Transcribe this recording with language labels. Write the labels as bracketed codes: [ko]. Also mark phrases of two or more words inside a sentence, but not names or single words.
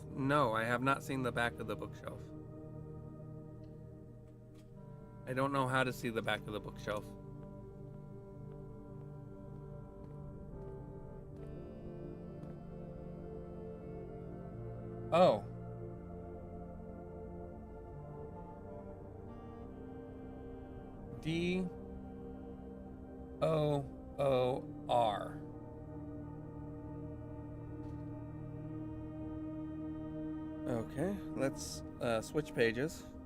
[en] No, I have not seen the back of the bookshelf. I don't know how to see the back of the bookshelf. Oh. D-O-O-R. Okay, let's switch pages.